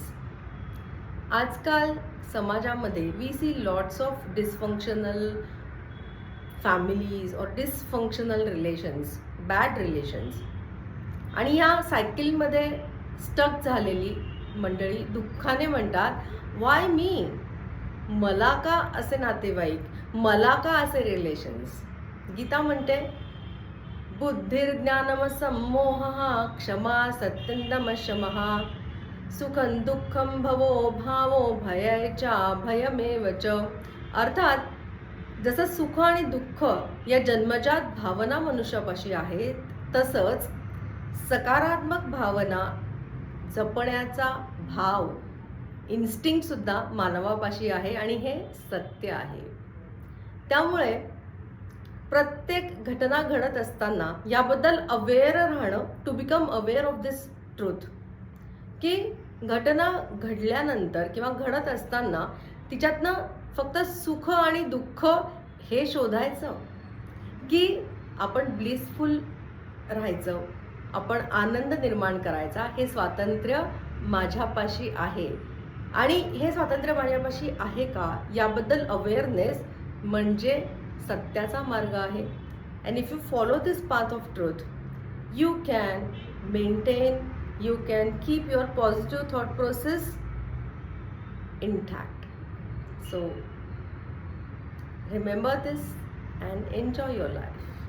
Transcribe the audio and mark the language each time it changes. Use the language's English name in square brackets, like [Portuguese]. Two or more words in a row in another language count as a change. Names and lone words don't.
[Marathi] आजकाल समाजामध्ये [English] we see lots of dysfunctional families और dysfunctional relations, bad relations. [Marathi] आणि या सायकलमध्ये स्टक झालेली मंडळी दुःखाने म्हणतात, [English] why me? [Marathi] मला का असे नातेवाईक, मला का असे रिलेशन्स? गीता म्हणते, [Sanskrit] बुद्धिर्ज्ञानम सम्मोहः क्षमा सत्यम शमः सुखं दुःखं भवो भावो भयैचा भयमेव च. [Marathi] अर्थात जसं सुख आणि दुःख या जन्मजात भावना मनुष्यापाशी आहेत, तसंच सकारात्मक भावना जपण्याचा भाव इन्स्टिंक्ट सुद्धा मानवापाशी आहे आणि हे सत्य आहे. त्यामुळे प्रत्येक घटना घडत असताना याबद्दल अवेअर राहणं, [English] to become aware of this truth, [Marathi] की घटना घडल्यानंतर किंवा घडत असताना तिच्यातनं फक्त सुख आणि दुःख हे शोधायचं, की आपण ब्लिसफुल राहायचं, आपण आनंद निर्माण करायचा. हे स्वातंत्र्य माझ्यापाशी आहे आणि हे स्वातंत्र्य माझ्यापाशी आहे का याबद्दल अवेअरनेस म्हणजे सत्याचा मार्ग आहे. [English] and if you follow this path of truth, you can maintain, you can keep your positive thought process intact. So remember this and enjoy your life.